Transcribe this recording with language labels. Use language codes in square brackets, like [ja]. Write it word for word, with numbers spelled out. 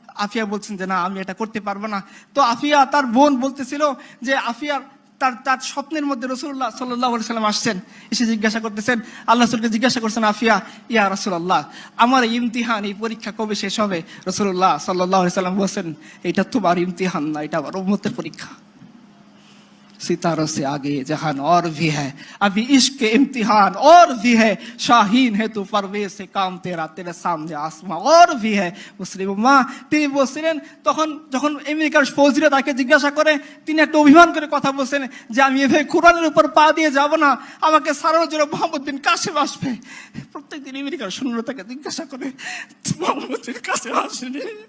[bn] আফিয়া বলছেন যে না, আমি এটা করতে পারবো না। তো আফিয়া তার বোন বলতেছিল যে আফিয়ার তার তার স্বপ্নের মধ্যে রাসূলুল্লাহ সাল্লাল্লাহু আলাইহি সাল্লাম আসছেন, এসে জিজ্ঞাসা করতেছেন, আল্লাহ রাসূলকে জিজ্ঞাসা করছেন, আফিয়া ইয়া রাসূলুল্লাহ, আমার ইমতিহান, এই পরীক্ষা কবে শেষ হবে? রাসূলুল্লাহ সাল্লাল্লাহু আলাইহি সাল্লাম বলেন, এটা তোমার ইমতিহান না, এটা আমার উম্মতের পরীক্ষা। [hi] सितारों से आगे जहान और भी है, अभी इश्क के इम्तिहान और भी है, शाहीन है तू परवेज से काम तेरा, तेरे सामने आसमां और भी है। [bn] মুসলিম উম্মাহ তিনি বলছিলেন, তখন যখন আমেরিকার ফৌজিরা তাকে জিজ্ঞাসা করে, তিনি একটা অভিমান করে কথা বলছেন যে আমি এভাবে কোরআনের উপর পা দিয়ে যাব না, আমাকে সারানোর জন্য মোহাম্মদ বিন কাসেম আসবে। প্রত্যেকদিন আমেরিকার সৈন্যরা তাকে জিজ্ঞাসা করে, মোহাম্মদ বিন কাসেম আসেনি?